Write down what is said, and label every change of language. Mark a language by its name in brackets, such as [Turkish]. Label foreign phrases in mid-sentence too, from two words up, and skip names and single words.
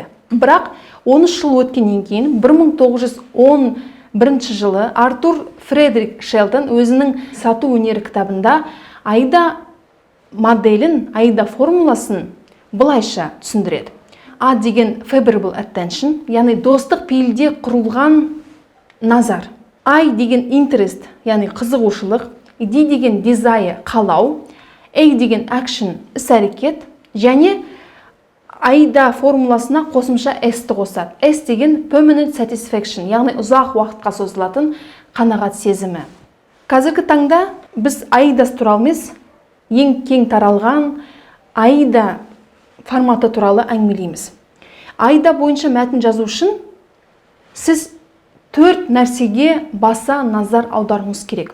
[Kazakh] Бірақ 13 жыл өткеннен кейін 1911 жылы Артур Фредерик Шелтон өзінің сату өнері кітабында AIDA моделін, AIDA формуласын былайша түсіндіреді. А деген [English] favorable attention, [Kazakh] яғни достық пейілде құрылған назар. I деген interest, яғни қызығушылық. D деген desire, қалау. A деген action, іс-әрекет. Және AIDA формуласына қосымша S-ті қосады. S деген [English] permanent satisfaction, [Kazakh] яғни ұзақ уақытқа созылатын қанағат сезімі. Қазіргі таңда біз AIDA туралы емес, ең кең таралған AIDA форматы туралы әңгімелейміз. AIDA бойынша мәтін жазу үшін сіз 4 нәрсеге баса назар аударуыңыз керек.